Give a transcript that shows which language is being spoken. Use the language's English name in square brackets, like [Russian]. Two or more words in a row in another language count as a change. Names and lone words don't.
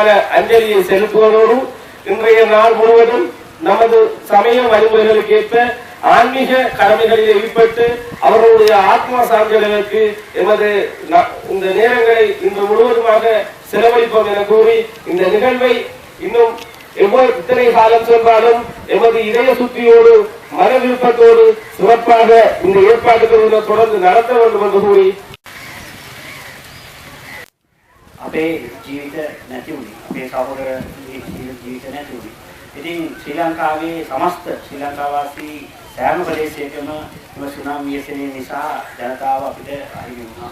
[Tamil] அஞ்சலியை செலுத்துவதோடு இன்றைய நாள் முழுவதும் நமது சமய வழிமுறைகளுக்கு ஏற்ப ஆன்மீக கடமைகளில் ஈடுபட்டு அவர்களுடைய ஆத்மா சார்ந்தவர்களுக்கு எமது இந்த நேரங்களை இன்று முழுவதுமாக செலவழிப்போம் என கூறி இந்த நிகழ்வை இன்னும் இத்தனை காலம் சென்றாலும் எமது இதய சுத்தியோடு மன விருப்பத்தோடு சிறப்பாக இந்த ஏற்பாடுகளை தொடர்ந்து நடத்த வேண்டும் என்று கூறி [Sinhala] අපේ ජීවිත නැති වුණේ. අපේ සහෝදරගේ ජීවිත නැති වුණේ. ඉතින් ශ්‍රී ලංකාවේ සමස්ත ශ්‍රී ලංකාවාසී සෑම ප්‍රදේශයකම මේ සුනාමි ව්‍යසනය නිසා ජනතාව අපිට අහිමි වුණා.